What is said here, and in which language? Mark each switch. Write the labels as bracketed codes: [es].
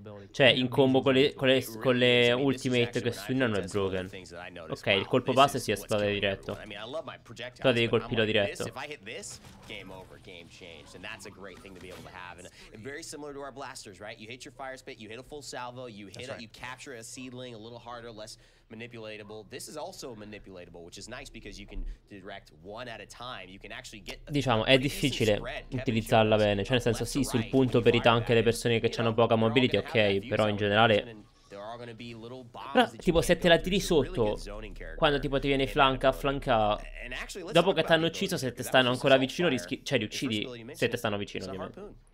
[it] Cioè, in combo con le ultimate che stunnano è broken. Ok, il colpo base si esplode diretto. Però devi colpirlo diretto. [en] Game over, game changed, and that's a great thing to be able to have. And very similar to our blasters, right? You hit your fire spit, you hit a full salvo, you hit you capture a seedling, a little harder, less manipulatable. This is also manipulatable, which is nice because you can direct one at a time. You can actually get. [it] Diciamo, è difficile utilizzarla bene, cioè nel senso sì, sul punto per i tank e le persone che hanno poca mobility, ok, però in generale. Però tipo se te la tiri sotto, quando tipo ti viene flanca a flanca, dopo che ti hanno ucciso, se te stanno ancora vicino rischi, cioè li uccidi se te stanno vicino ovviamente.